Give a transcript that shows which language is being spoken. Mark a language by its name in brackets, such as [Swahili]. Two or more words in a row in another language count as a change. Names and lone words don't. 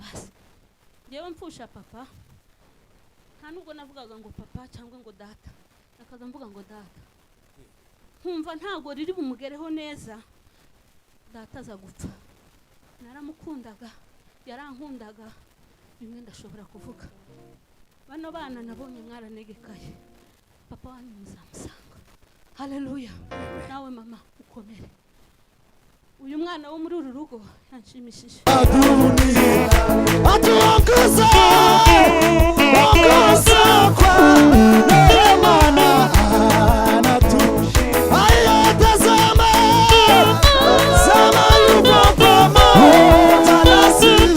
[Kinyarwanda] basi ngewe mfusha papa nta nubwo navugaga ngo papa cyangwa ngo data nakaza mvuga ngo data nkumva ntago riri bumugereho neza data za gupfa naramukundaga yarankundaga bimwe ndashobora kuvuga bano bana nabonye mwaranegekaye papa wanyu muzamusanga haleluya nawe mama ukomere uyu mwana wo muri uru rugo yanshimishije [Swahili] atuongoza kwa neema anatosha ayatazama sama yupo pamoja nasi